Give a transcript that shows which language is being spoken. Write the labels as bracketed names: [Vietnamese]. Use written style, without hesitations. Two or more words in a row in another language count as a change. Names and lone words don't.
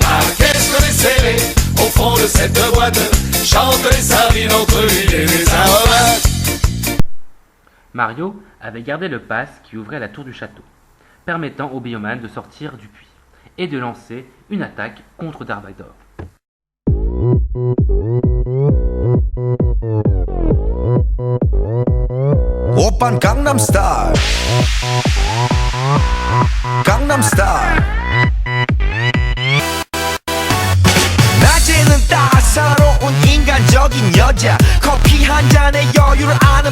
[French] Ah, qu'est-ce qu'on est serré au fond de cette boîte. Chante les sardines entre l'huile et les aromates. Mario avait gardé le pass qui ouvrait la tour du château, permettant aux Bioman de sortir du puits et de lancer une attaque contre Dark Vador. [Korean] 오빤 강남스타일 강남스타일 낮에는 따사로운 인간적인 여자 커피 한 잔에 여유를 아는